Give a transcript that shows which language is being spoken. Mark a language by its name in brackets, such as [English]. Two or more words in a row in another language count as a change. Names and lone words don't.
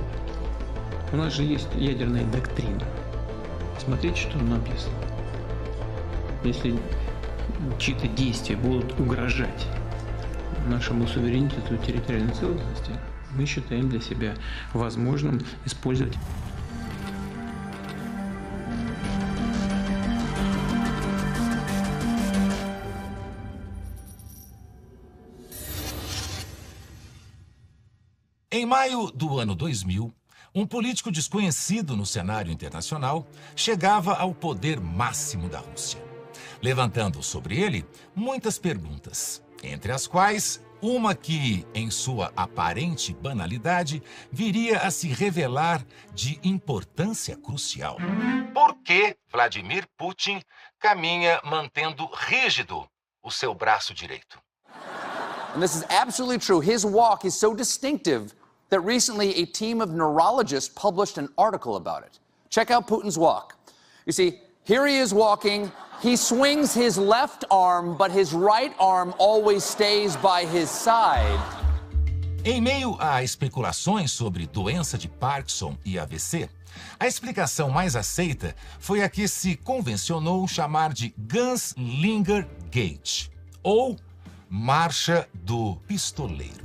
[Russian] У нас же есть ядерная доктрина. Смотрите, что написано. Если чьи-то действия будут угрожать нашему суверенитету и территориальной целостности, мы считаем для себя возможным использовать. [Portuguese] Em maio do ano 2000, um político desconhecido no cenário internacional chegava ao poder máximo da Rússia, levantando sobre ele muitas perguntas, entre as quais uma que, em sua aparente banalidade, viria a se revelar de importância crucial. Por que Vladimir Putin caminha mantendo rígido o seu braço direito? [English] And this is absolutely true. His walk is so distinctive that recently a team of neurologists published an article about it. Check out Putin's walk. You see, here he is walking. He swings his left arm, but his right arm always stays by his side. [Portuguese] Em meio a especulações sobre doença de Parkinson e AVC, a explicação mais aceita foi a que se convencionou chamar de [English] Gunslinger Gait, [Portuguese] ou Marcha do Pistoleiro.